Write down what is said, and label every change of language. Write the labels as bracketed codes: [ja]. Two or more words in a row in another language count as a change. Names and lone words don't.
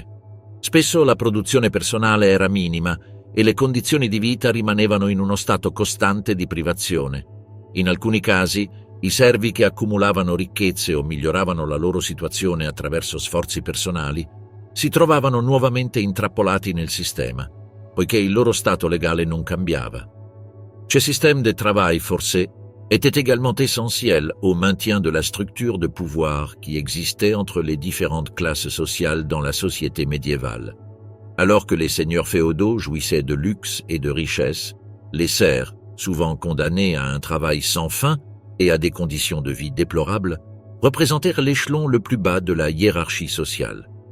[it] Spesso la produzione personale era minima e le condizioni di vita rimanevano in uno stato costante di privazione. In alcuni casi, i servi che accumulavano ricchezze o miglioravano la loro situazione attraverso sforzi personali si trovavano nuovamente intrappolati nel sistema, poiché il loro stato legale non cambiava. [fr] Ce système de travail forcé était également essentiel au maintien de la structure de pouvoir qui existait entre les différentes classes sociales dans la société médiévale. Alors que les seigneurs féodaux jouissaient de luxe et de richesse, les serfs, souvent condamnés à un travail sans fin et à des conditions de vie déplorables, représentèrent l'échelon le plus bas de la hiérarchie sociale.